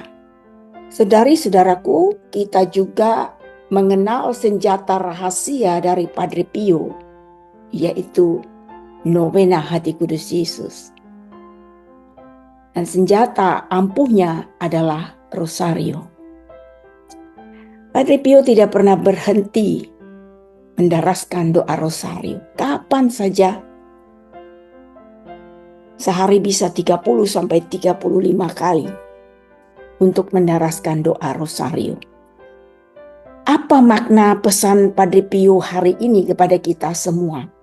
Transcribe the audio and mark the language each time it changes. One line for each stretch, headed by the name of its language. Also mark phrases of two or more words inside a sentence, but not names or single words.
Indonesian: Saudari-saudaraku, kita juga mengenal senjata rahasia dari Padre Pio, yaitu novena Hati Kudus Yesus. Dan senjata ampuhnya adalah rosario. Padre Pio tidak pernah berhenti mendaraskan doa rosario. Kapan saja. Sehari bisa 30-35 kali untuk mendaraskan doa rosario. Apa makna pesan Padre Pio hari ini kepada kita semua?